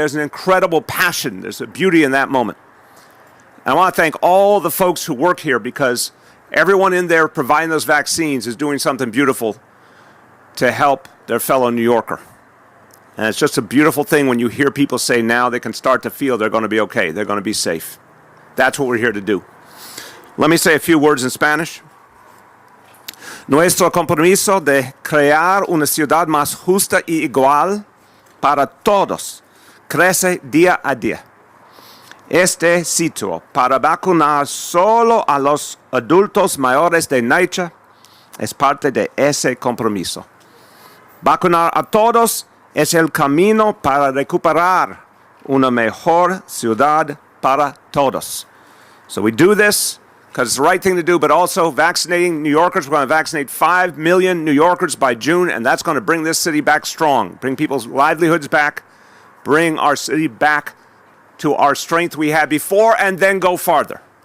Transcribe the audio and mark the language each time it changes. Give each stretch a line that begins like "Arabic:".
English: There's an incredible passion. There's a beauty in that moment. And I want to thank all the folks who work here, because everyone in there providing those vaccines is doing something beautiful to help their fellow New Yorker. And it's just a beautiful thing when you hear people say now they can start to feel they're going to be okay, they're going to be safe. That's what we're here to do. Let me say a few words in Spanish.
Spanish: Nuestro compromiso de crear una ciudad más justa y igual para todos crece día a día. Este sitio para vacunar solo a los adultos mayores de NYCHA es parte de ese compromiso. Vacunar a todos es el camino para recuperar una mejor ciudad para todos.
English: So we do this because it's the right thing to do, but also vaccinating New Yorkers. We're going to vaccinate 5 million New Yorkers by June, and that's going to bring this city back strong, bring people's livelihoods back, bring our city back to our strength we had before, and then go farther.